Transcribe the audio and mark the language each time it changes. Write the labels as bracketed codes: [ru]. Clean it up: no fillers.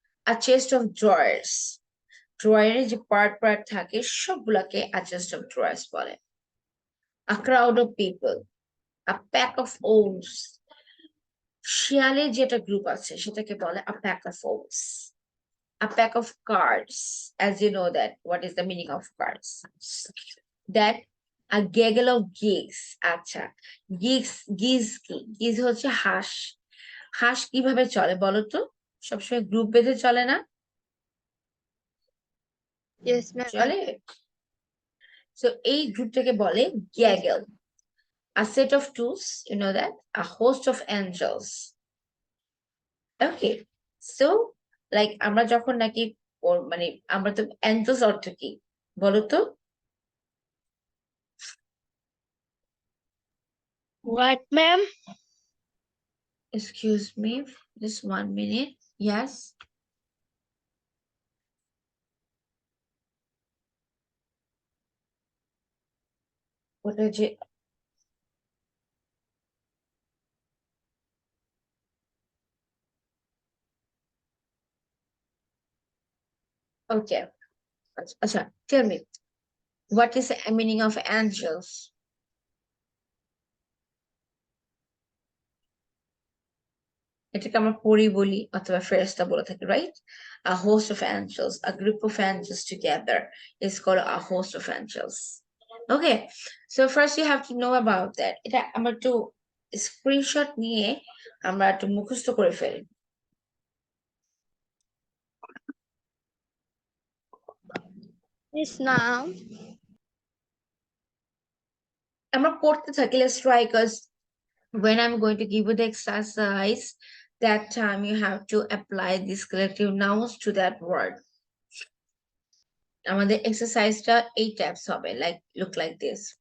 [en] A chest of drawers. [bn] ড্রয়ারে যে part থাকে সবগুলাকে [en] a chest of drawers বলে. A crowd of people. A pack of owls. [bn] শিয়ালের যেটা group আছে সেটাকে বলে [en] a pack of owls. A pack of cards, as you know that what is the meaning of cards. That a gaggle of geese. আচ্ছা, [bn] geese কি? geese হচ্ছে হাঁস। হাঁস কিভাবে চলে বলো তো? সবসময় গ্রুপ বেঁধে চলে না? [en] Yes, ma'am. [bn] চলে। So এই গ্রুপটাকে বলে gaggle. [en] A set of tools, you know that, a host of angels. Okay, so like [bn] আমরা যখন নাকি মানে আমরা তো angels অর্থ কি বলো তো? [en] What, ma'am? Excuse me, just 1 minute. Yes. What is it? Okay. Acha, tell me, what is the meaning of angels? [bn] এটাকে আমরা পরি বলি অথবা ফেরেশতা বলে থাকি, right? [en] A host of angels, a group of angels together is called a host of angels. Okay, so first you have to know about that. [bn] এটা আমরা একটু স্ক্রিনশট নিয়ে আমরা একটু মুখস্থ করে ফেলি। [en] Yes, now. [bn] আমরা পড়তে থাকি, [en] let's try, because when I'm going to give you the exercise, that time you have to apply these collective nouns to that word. [bn] আমাদের এক্সারসাইজটা এই টাইপস হবে, [en] like look like this.